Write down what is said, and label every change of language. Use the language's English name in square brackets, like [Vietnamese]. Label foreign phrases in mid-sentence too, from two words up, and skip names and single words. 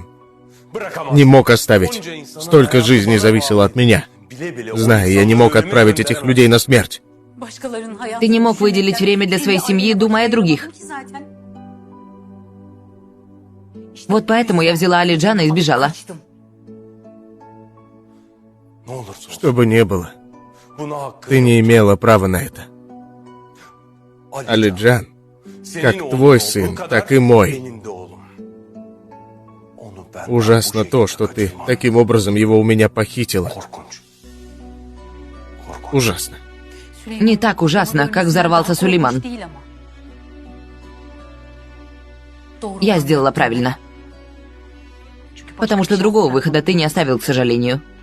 [Russian] Не мог оставить. Столько жизней зависело от меня. Знаю, я не мог отправить этих людей на смерть. Ты не мог выделить время для своей семьи, думая о других. Вот поэтому я взяла Алиджана и сбежала. [Turkish] Ne olursa [Russian] Что бы ни было, [Turkish] buna hakkı [Russian] ты не имела права на это. Алиджан, как твой сын, так и мой. [Turkish] benim de oğlum. Onu ben [Russian] Ужасно то, что ты таким образом его у меня похитила. [Turkish] korkunç. [Russian] Ужасно. Не так ужасно, как взорвался Сулейман. Я сделала правильно. Потому что другого выхода ты не оставил, к сожалению.